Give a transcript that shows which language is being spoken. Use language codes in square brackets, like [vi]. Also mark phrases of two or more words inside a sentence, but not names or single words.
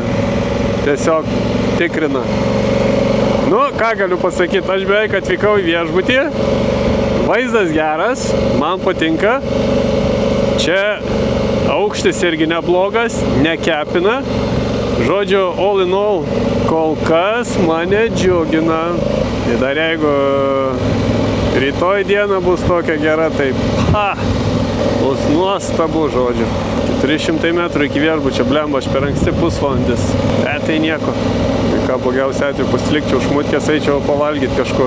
[lt] Tiesiog tikrina. Ką galiu pasakyti, aš beveik atvykau į viešbutį. Vaizdas geras, man patinka. Čia aukštis irgi neblogas, nekepina. Žodžiu, [en] all in all, [lt] kol kas mane džiugina. Ir dar jeigu rytoj diena bus tokia gera, tai bus nuostabu, žodžiu. 300 metrų iki viešbučio, blemba, aš per anksti pusvalandis. Tai nieko. Tai ką blogiausia atveju pasilikčiau šmutkės, eičiau pavalgyti kažkur.